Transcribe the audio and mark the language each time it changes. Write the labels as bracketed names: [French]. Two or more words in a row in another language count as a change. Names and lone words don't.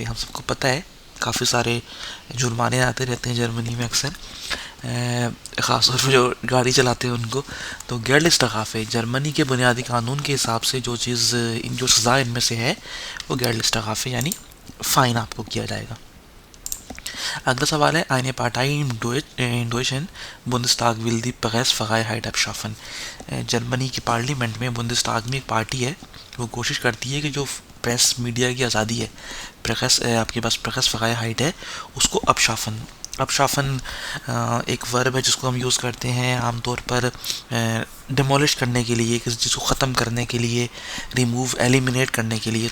[Hindi] हम सबको पता है काफ़ी सारे जुर्माने आते रहते हैं जर्मनी में अक्सर, ख़ास तौर पर जो गाड़ी चलाते हैं उनको। तो गेल्ड इस्तगाफ़े जर्मनी के बुनियादी कानून के हिसाब से जो चीज़, जो सज़ा इनमें से है, वो गेल्ड इस्तगाफ़े यानी फ़ाइन आपको किया जाएगा। अगला सवाल है, [German] eine Partei in Deutschland Bundestag will die Pressefreiheit abschaffen। [Hindi] जर्मनी की पार्लियामेंट में, बुंदेस्ताग में एक पार्टी है, वो कोशिश करती है कि जो [English] press media [Hindi] की आज़ादी है, प्रेस, आपके पास Pressefreiheit है, उसको अपशाफन एक वर्ब है जिसको हम यूज़ करते हैं आमतौर पर डिमोलिश करने के लिए, किसी चीज़ को ख़त्म करने के लिए, रिमूव, एलिमिनेट करने के लिए।